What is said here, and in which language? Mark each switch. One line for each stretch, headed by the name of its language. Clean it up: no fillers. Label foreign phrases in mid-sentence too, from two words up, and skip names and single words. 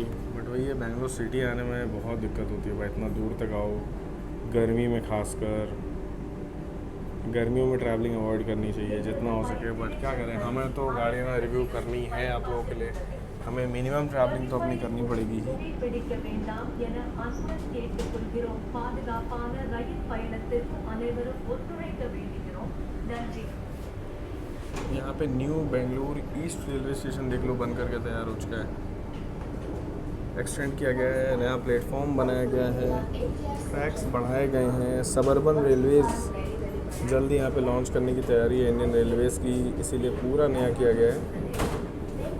Hindi: बट वही है, बेंगलोर सिटी आने में बहुत दिक्कत होती है भाई, इतना दूर तक आओ, गर्मी में खासकर। गर्मियों में
English: travelling avoid
Hindi: करनी चाहिए जितना हो सके, बट क्या करें, हमें तो गाड़ियाँ रिव्यू करनी है आप लोगों के लिए, हमें
English: minimum travelling
Hindi: तो अपनी करनी पड़ेगी ही।
Tamil: பிடிக்க வேண்டாம் என அன்புடன் கேட்டுக்கொள்கிறோம். பாதுகாப்பான ரயில் பயணத்தில் அனைவரும் ஒத்துழைக்க வேண்டுகிறோம். நன்றி.
Hindi: यहाँ पे न्यू बेंगलुरु ईस्ट रेलवे स्टेशन देख लो बन करके तैयार हो चुका है, एक्सटेंड किया गया है, नया प्लेटफॉर्म बनाया गया है, ट्रैक्स बढ़ाए गए हैं।
English: suburban railways
Hindi: जल्दी यहाँ पे लॉन्च करने की तैयारी है इंडियन रेलवेज़ की, इसीलिए पूरा नया किया गया है।